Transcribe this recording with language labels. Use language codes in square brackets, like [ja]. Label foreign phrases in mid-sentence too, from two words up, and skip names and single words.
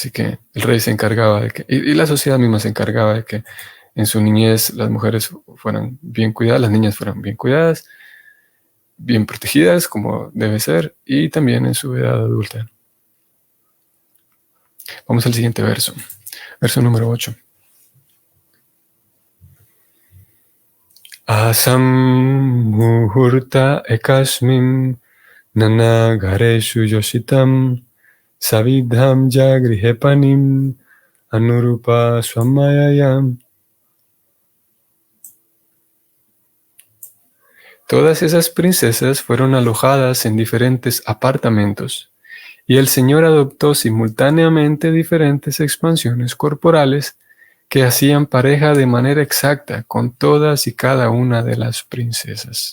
[es] Así que el rey se encargaba de que, y la sociedad misma se encargaba de que en su niñez las mujeres fueran bien cuidadas, las niñas fueran bien cuidadas, bien protegidas como debe ser, y también en su edad adulta. Vamos al siguiente verso. Verso número 8. [sa] Asam muhurta ekasmin nanagareshu yoshitam savidham jagrihepanim anurupa swamayayam. [es] Todas esas princesas fueron alojadas en diferentes apartamentos, y el Señor adoptó simultáneamente diferentes expansiones corporales que hacían pareja de manera exacta con todas y cada una de las princesas.